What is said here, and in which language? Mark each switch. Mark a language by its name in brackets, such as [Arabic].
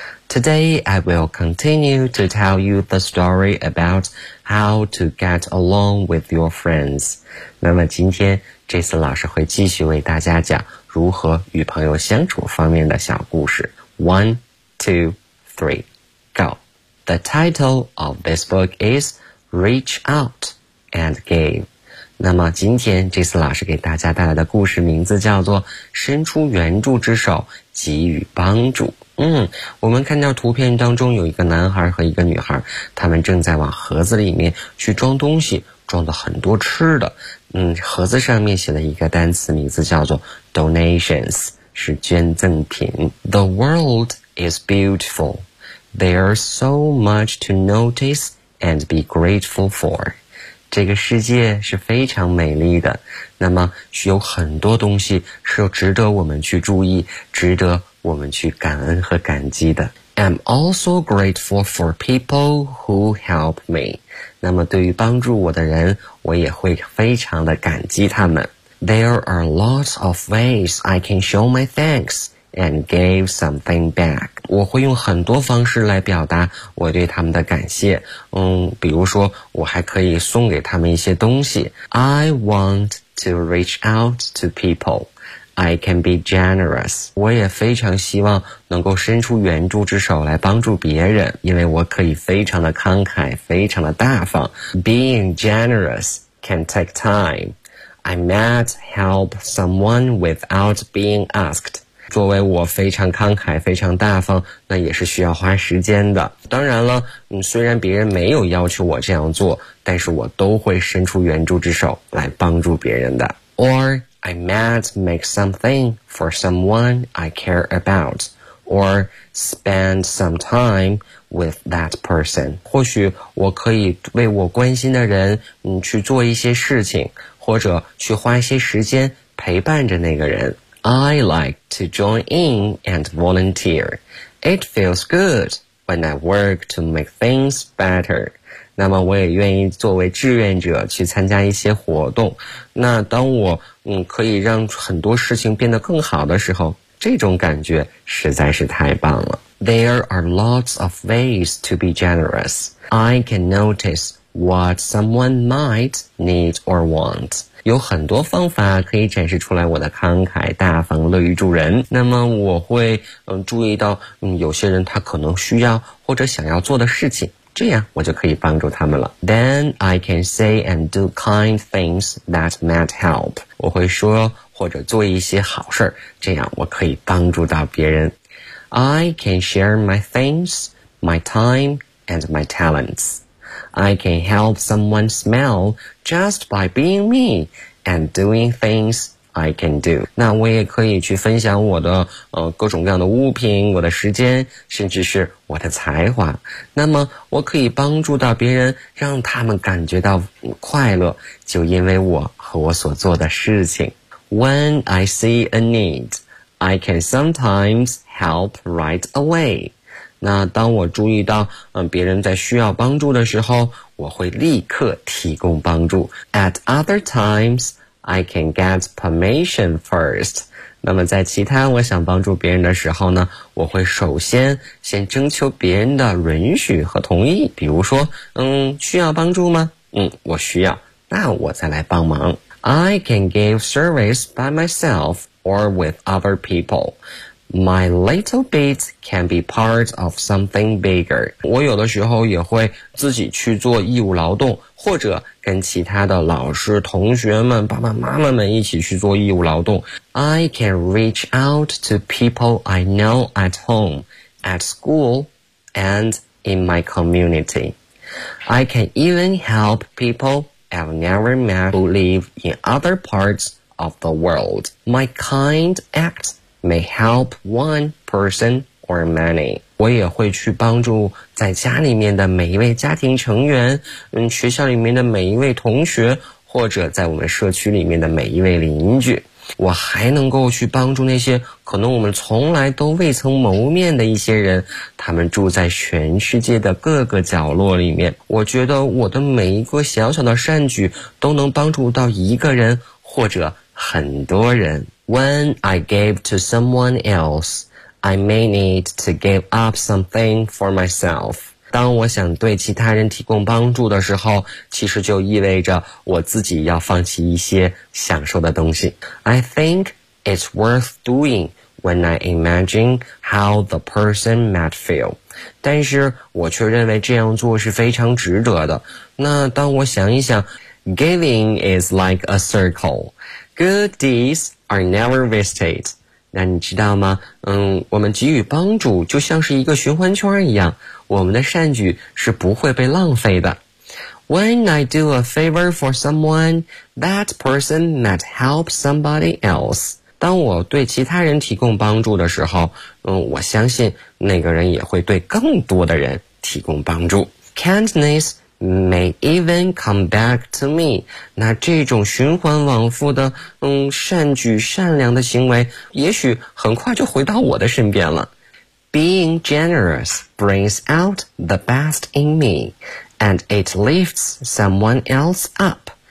[English] Today, I will continue to tell you the story about how to get along with your friends. [Chinese] 那么今天 Jason 老师会继续为大家讲如何与朋友相处方面的小故事。 [English] One, two, three, go! The title of this book is Reach Out and Give. [Chinese] 那么今天这次老师给大家带来的故事名字叫做伸出援助之手给予帮助。我们看到图片当中有一个男孩和一个女孩，他们正在往盒子里面去装东西，装的很多吃的。盒子上面写了一个单词，名字叫做 donations, 是捐赠品。 [English] The world is beautiful. There's so much to notice and be grateful for. [Chinese] 这个世界是非常美丽的，那么有很多东西是值得我们去注意，值得我们去感恩和感激的。 [English] I'm also grateful for people who help me. [Chinese] 那么对于帮助我的人，我也会非常的感激他们。 [English] There are lots of ways I can show my thanks and give something back. [Chinese] 我会用很多方式来表达我对他们的感谢。比如说我还可以送给他们一些东西。 [English] I want to reach out to people. I can be generous. [Chinese] 我也非常希望能够伸出援助之手来帮助别人，因为我可以非常的慷慨，非常的大方。 [English] Being generous can take time. I might help someone without being asked. [Chinese] 作为我非常慷慨非常大方，那也是需要花时间的。当然了，虽然别人没有要求我这样做，但是我都会伸出援助之手来帮助别人的。 [English] Or I might make something for someone I care aboutOr spend some time with that person. [Chinese] 或许我可以为我关心的人去做一些事情，或者去花一些时间陪伴着那个人。 [English] I like to join in and volunteer. It feels good when I work to make things better. [Chinese] 那么我也愿意作为志愿者去参加一些活动。那当我可以让很多事情变得更好的时候，这种感觉实在是太棒了。 [English] There are lots of ways to be generous. I can notice what someone might need or want. [Chinese] 有很多方法可以展示出来我的慷慨、大方、乐于助人。那么我会注意到有些人他可能需要或者想要做的事情，这样我就可以帮助他们了。 [English] Then I can say and do kind things that might help. [Chinese] 我会说或者做一些好事，这样我可以帮助到别人。 [English] I can share my things, my time, and my talents. I can help someone smell just by being me and doing things I can do. [Chinese] 那我也可以去分享我的各种各样的物品，我的时间，甚至是我的才华。那么我可以帮助到别人，让他们感觉到快乐，就因为我和我所做的事情。 [English] When I see a need, I can sometimes help right away. [Chinese] 那当我注意到别人在需要帮助的时候，我会立刻提供帮助。 [English] At other times, I can get permission first. [Chinese] 那么在其他我想帮助别人的时候呢，我会首先先征求别人的允许和同意。比如说需要帮助吗？我需要，那我再来帮忙。 [English] I can give service by myself or with other people. My little bit can be part of something bigger. [Chinese] 我有的时候也会自己去做义务劳动，或者跟其他的老师、同学们、爸爸妈妈们一起去做义务劳动。 [English] I can reach out to people I know at home, at school, and in my community. I can even help peopleI've never met who live in other parts of the world. My kind act may help one person or many. [Chinese] 我也会去帮助在家里面的每一位家庭成员，学校里面的每一位同学，或者在我们社区里面的每一位邻居。我还能够去帮助那些可能我们从来都未曾谋面的一些人，他们住在全世界的各个角落里面。我觉得我的每一个小小的善举都能帮助到一个人或者很多人。 [English] When I give to someone else, I may need to give up something for myself. [Chinese] 当我想对其他人提供帮助的时候，其实就意味着我自己要放弃一些享受的东西。 [English] I think it's worth doing when I imagine how the person might feel. [Chinese] 但是我却认为这样做是非常值得的。那当我想一想， [English] Giving is like a circle. Good deeds are never wasted. [Chinese] 那你知道吗？我们给予帮助就像是一个循环圈一样，我们的善举是不会被浪费的。 [English] When I do a favor for someone, that person might help somebody else. [Chinese] 当我对其他人提供帮助的时候，我相信那个人也会对更多的人提供帮助。 [English] Kindness may even come back to me. [Chinese] 那这种循环往复的善举善良的行为，也许很快就回到我的身边了。 [English] Being generous brings out the best in me, and it lifts someone else up.